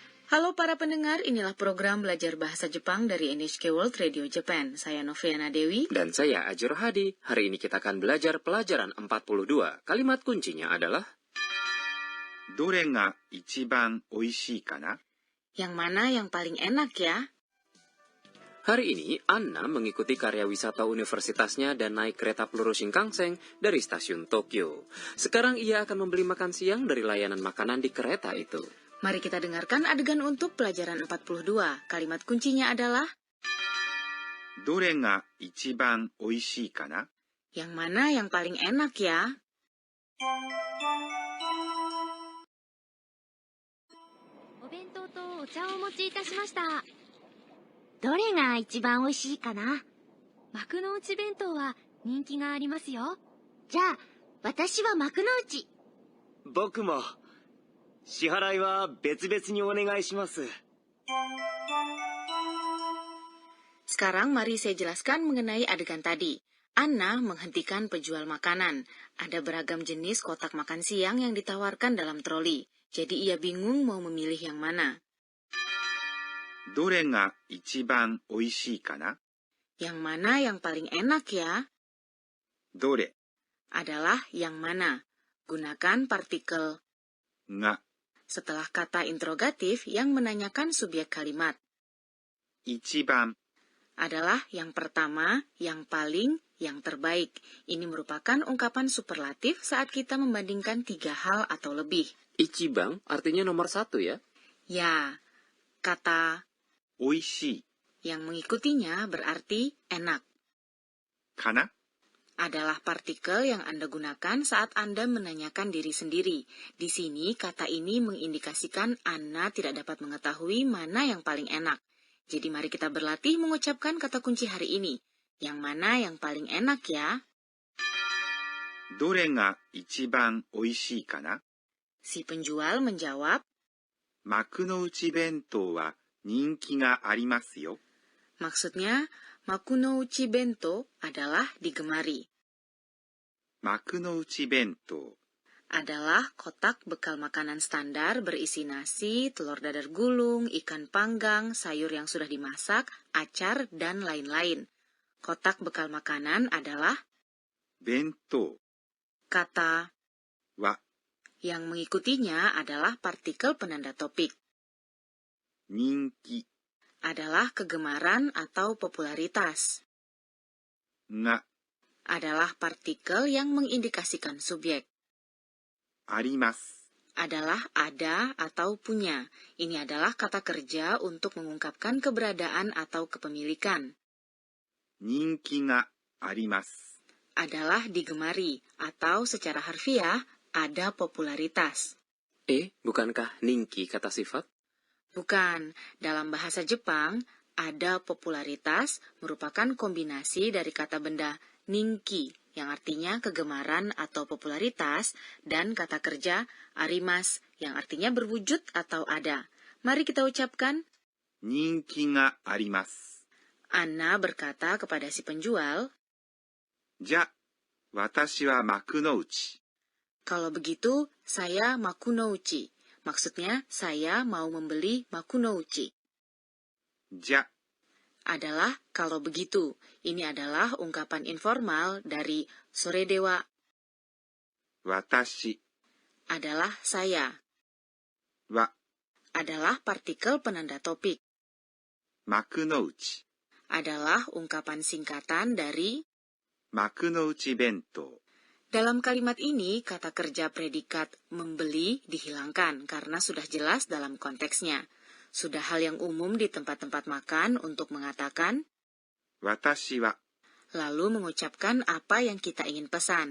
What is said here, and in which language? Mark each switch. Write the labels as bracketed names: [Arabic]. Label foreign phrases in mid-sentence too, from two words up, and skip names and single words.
[Indonesian] Halo para pendengar, inilah program belajar bahasa Jepang dari NHK World Radio Japan. Saya Noviana Dewi. Dan saya Ajiro Hadi. Hari ini kita akan belajar pelajaran 42. Kalimat kuncinya adalah [Japanese] どれが一番おいしいかな? [Indonesian] Yang mana yang paling enak ya? Hari ini, Anna mengikuti karya wisata universitasnya dan naik kereta peluru Shinkansen dari stasiun Tokyo. Sekarang ia akan membeli makan siang dari layanan makanan di kereta itu. Mari kita dengarkan adegan untuk pelajaran 42. Kalimat kuncinya adalah [Japanese] どれが一番おいしいかな? [Indonesian] yang mana yang paling enak ya? [Japanese] お弁当とお茶をお持ちいたしました。どれが一番おいしいかな？幕の内弁当は人気がありますよ。じゃあ、私は幕の内。僕も。支払いは別々にお願いします。 [Indonesian] Sekarang mari saya jelaskan mengenai adegan tadi. Anna menghentikan penjual makanan. Ada beragam jenis kotak makan siang yang ditawarkan dalam troli. Jadi ia bingung mau memilih yang mana. [Japanese] どれが一番おいしいかな? [Indonesian] Yang mana yang paling enak ya? [Japanese] どれ [Indonesian] adalah yang mana. Gunakan partikel [Japanese] が [Indonesian] setelah kata interrogatif yang menanyakan subjek kalimat. [Japanese] 一番 [Indonesian] adalah yang pertama, yang paling, yang terbaik. Ini merupakan ungkapan superlatif saat kita membandingkan 3 hal atau lebih. Ichibang artinya nomor 1 ya? Ya, kata [Japanese] おいしい [Indonesian] yang mengikutinya berarti enak. [Japanese] かな? [Indonesian] adalah partikel yang Anda gunakan saat Anda menanyakan diri sendiri. Di sini, kata ini mengindikasikan Anda tidak dapat mengetahui mana yang paling enak. Jadi mari kita berlatih mengucapkan kata kunci hari ini. Yang mana yang paling enak ya? [Japanese] どれが一番おいしいかな? [Indonesian] Si penjual menjawab, [Japanese] 幕の内弁当は人気がありますよ. [Indonesian] maksudnya, [Japanese] 幕の内弁当 [Indonesian] adalah digemari. [Japanese] 幕の内弁当 [Indonesian] adalah kotak bekal makanan standar berisi nasi, telur dadar gulung, ikan panggang, sayur yang sudah dimasak, acar, dan lain-lain. Kotak bekal makanan adalah [Japanese] 弁当 [Indonesian] kata [Japanese] は [Indonesian] yang mengikutinya adalah partikel penanda topik. [Japanese] 人気 [Indonesian] adalah kegemaran atau popularitas. [Japanese] が [Indonesian] adalah partikel yang mengindikasikan subjek. [Japanese] あります [Indonesian] adalah ada atau punya. Ini adalah kata kerja untuk mengungkapkan keberadaan atau kepemilikan. [Japanese] 人気があります [Indonesian] adalah digemari atau secara harfiah ada popularitas. Bukankah ningki kata sifat? Bukan. Dalam bahasa Jepang, ada popularitas merupakan kombinasi dari kata benda ningki, yang artinya kegemaran atau popularitas, dan kata kerja arimas, yang artinya berwujud atau ada. Mari kita ucapkan, [Japanese] 人気があります [Indonesian] Anna berkata kepada si penjual, [Japanese] じゃ、私は幕の内 [Indonesian] kalau begitu, saya makunouchi. Maksudnya, saya mau membeli makunouchi. [Japanese] じゃ [Indonesian] adalah kalau begitu. Ini adalah ungkapan informal dari [Japanese] それでは私 [Indonesian] adalah saya. [Japanese] は [Indonesian] adalah partikel penanda topik. [Japanese] 幕の内 [Indonesian] adalah ungkapan singkatan dari [Japanese] 幕の内弁当 [Indonesian] dalam kalimat ini, kata kerja predikat membeli dihilangkan karena sudah jelas dalam konteksnya. Sudah hal yang umum di tempat-tempat makan untuk mengatakan [Japanese] 私は [Indonesian] lalu mengucapkan apa yang kita ingin pesan.